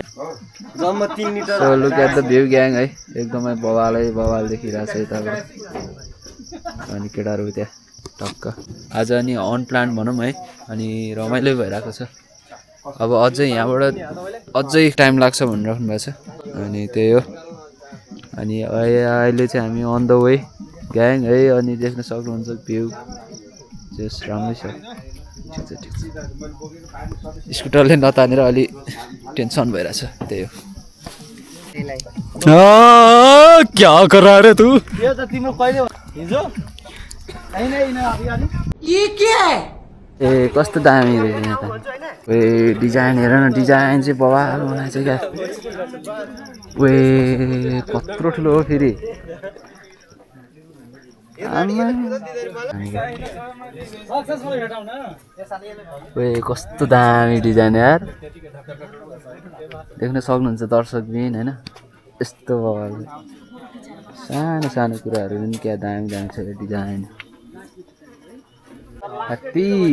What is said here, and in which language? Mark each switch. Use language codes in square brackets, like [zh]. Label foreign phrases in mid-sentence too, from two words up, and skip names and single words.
[en] So look at the view gang [ne] है एकदमै बवाल देखिरहेछ यताबाट अनि केटाहरू त्यहाँ टक्क आज अनि अन प्लान भनौँ है अनि रमाइलो भइरहेको छ अब अझै यहाँबाट अझै टाइम लाग्छ भनेर राख्नु भएको छ अनि त्यही हो अनि अहिले चाहिँ हामी [en] on the way gang [ne] है अनि देख्न सक्नुहुन्छ भ्यू जस्ट राम्रै छ ठिक छ स्कुटरले नतानेर अलि टेन्सन भइरहेछ त्यही हो [hi] क्या कर रहा है तू [ne] यो त तिम्रो कहिले हिजो [hi] ये क्या है [ne] ए कस्तो दामी रहेछ यहाँ त ए डिजाइन हेर न डिजाइन चाहिँ बवाल बनाएछ क्या ए कत्रो ठुलो हो फेरि कस्तो दामी डिजाइन यार देख्न सक्नुहुन्छ दर्शकबिन होइन यस्तो बवाल सानो सानो कुराहरू पनि क्या दामी दामी छ डिजाइन हात्ती